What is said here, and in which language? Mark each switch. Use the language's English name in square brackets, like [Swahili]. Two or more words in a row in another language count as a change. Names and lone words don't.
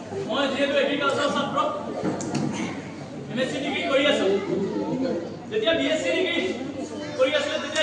[Assamese] মই যেহেতু এগ্রিকালচার ছাত্র [English] MSc degree [Assamese] কৰি আছো যেতিয়া [English] BSc degree [Assamese] কৰি আছিল তেতিয়া